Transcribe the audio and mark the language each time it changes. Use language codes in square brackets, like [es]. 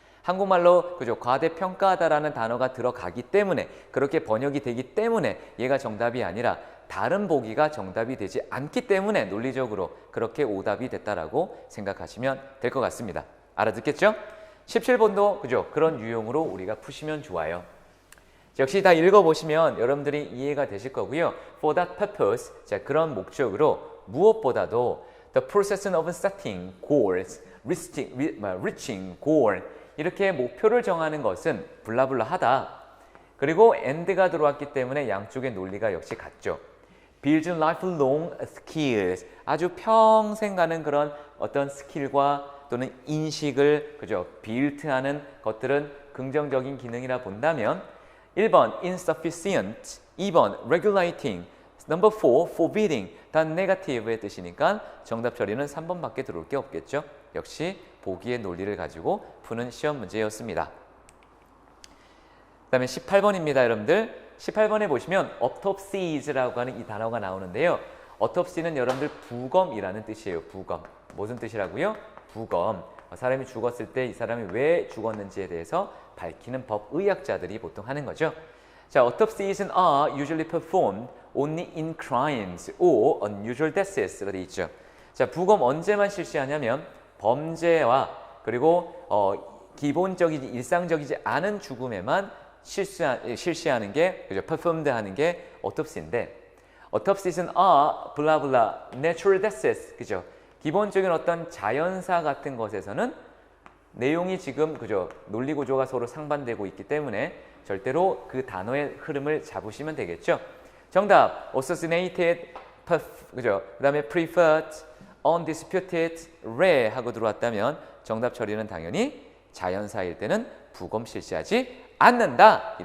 [ko] 한국말로 그죠, 과대평가하다라는 단어가 들어가기 때문에 그렇게 번역이 되기 때문에 얘가 정답이 아니라 다른 보기가 정답이 되지 않기 때문에 논리적으로 그렇게 오답이 됐다라고 생각하시면 될 것 같습니다. 알아듣겠죠? 17번도 그죠? 그런 유형으로 우리가 푸시면 좋아요. 역시 다 읽어보시면 여러분들이 이해가 되실 거고요. [en] For that purpose, [ko] 자 그런 목적으로 무엇보다도 [en] the process of setting goals, reaching goal [ko] 이렇게 목표를 정하는 것은 블라블라하다. 그리고 and가 들어왔기 때문에 양쪽의 논리가 역시 같죠. Building lifelong skills, 아주 평생 가는 그런 어떤 스킬과 또는 인식을 그죠 빌트하는 것들은 긍정적인 기능이라 본다면 1번 insufficient, 2번 regulating, number 4 forbidding 다 negative의 뜻이니까 정답 처리는 3번밖에 들어올 게 없겠죠. 역시 보기의 논리를 가지고 푸는 시험 문제였습니다. 그 다음에 18번입니다. 여러분들 18번에 보시면 autopsies라고 하는 이 단어가 나오는데요. autopsy는 여러분들 부검이라는 뜻이에요. 부검. 무슨 뜻이라고요? 부검. 사람이 죽었을 때 이 사람이 왜 죽었는지에 대해서 밝히는 법의학자들이 보통 하는 거죠. [en] 자, autopsies are usually performed only in crimes or unusual deaths가 [ko] 되어 있죠. 자, 부검 언제만 실시하냐면 범죄와 그리고 기본적이지 일상적이지 않은 죽음에만 실시하는 게 그죠? [en] performed [ko] 하는 게 [en] autopsy인데 autopsies are blah blah natural deaths 그죠? [ko] 기본적인 어떤 자연사 같은 것에서는 내용이 지금 그죠? 논리 구조가 서로 상반되고 있기 때문에 절대로 그 단어의 흐름을 잡으시면 되겠죠. 정답 assassinated, 그죠? 그다음에 preferred, undisputed, rare 하고 들어왔다면 정답 처리는 당연히 자연사일 때는 부검 실시하지 않는다.